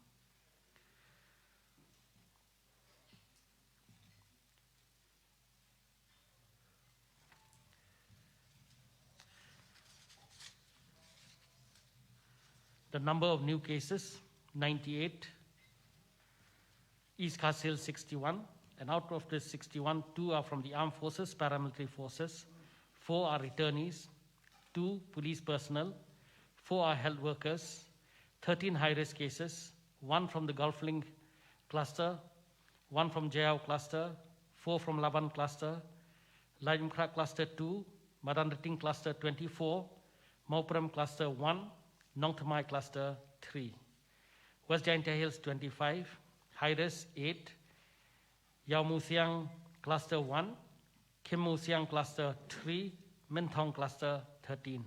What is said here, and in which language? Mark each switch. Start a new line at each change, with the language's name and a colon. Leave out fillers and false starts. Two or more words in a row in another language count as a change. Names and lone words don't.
English: The number of new cases, 98, East Khas Hills 61, and out of this 61, 2 are from the armed forces, paramilitary forces, 4 are returnees, 2 police personnel, 4 are health workers, 13 high-risk cases, 1 from the Gulf Link cluster, 1 from Jayau cluster, 4 from Laban cluster, Lajmkra cluster 2, Madanrating cluster 24, Mauprem cluster 1, Nong Thamai cluster 3. West Jaintia Hills 25, high-risk 8, Yau Mu Siang cluster 1, Kim Mu Siang cluster 3, Min Thong cluster 13.